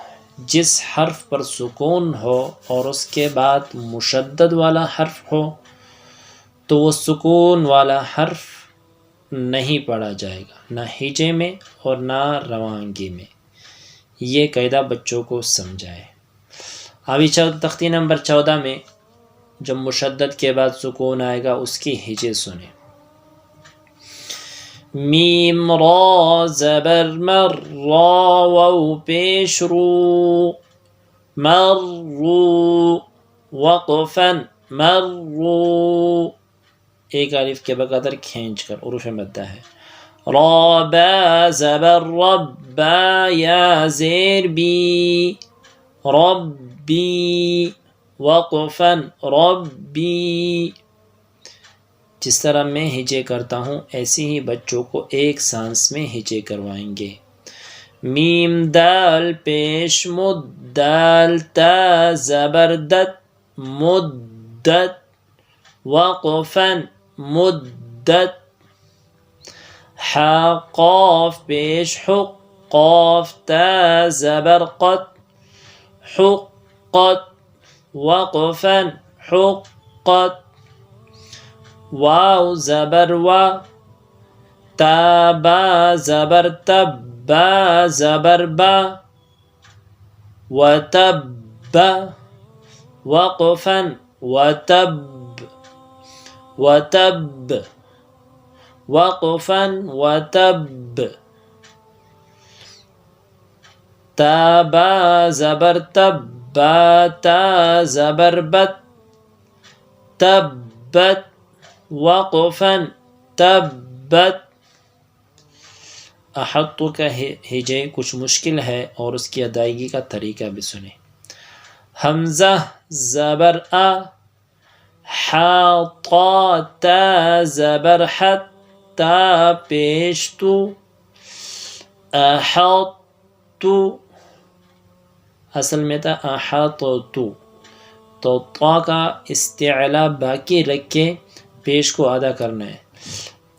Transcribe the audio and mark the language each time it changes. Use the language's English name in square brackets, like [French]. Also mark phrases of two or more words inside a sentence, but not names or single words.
[Urdu] جس حرف پر سکون ہو اور اس کے بعد مشدد والا حرف ہو تو وہ سکون والا حرف نہیں پڑھا جائے گا، نہ ہجے میں اور نہ روانگی میں۔ یہ قاعدہ بچوں کو سمجھائیں۔ ابھی تختی نمبر 14 میں جب مشدد کے بعد سکون آئے گا اس کی ہجے سنیں۔ میم را زبر مر را واو پیش رو مر رو وقفا مر رو، ایک الف کے بقدر کھینچ کر حروف مدہ ہے۔ را با زبر رب با یا زیر بی ربی وقفا ربی۔ جس طرح میں ہجے کرتا ہوں ایسے ہی بچوں کو ایک سانس میں ہجے کروائیں گے۔ میم دال پیش مد دال تا زبر دت مدت وقفا مدت۔ حا قاف پیش حق قاف تا زبر قت حقت وقفا حقت۔ واو زبر وا تا با زبر تب با زبر با وتب وقفا وتب وتب وقفا وتب۔ تا با زبر تب با تا زبر بت تبت وقفا تبت۔ احط کا ہجے کچھ مشکل ہے اور اس کی ادائیگی کا طریقہ بھی سنیں۔ حمزہ زبر آ حا طا تا زبر حت تا پیش تو احط، اصل میں تھا احطت، تو طا کا استعلا باقی رکھ کے پیش کو ادا کرنا ہے۔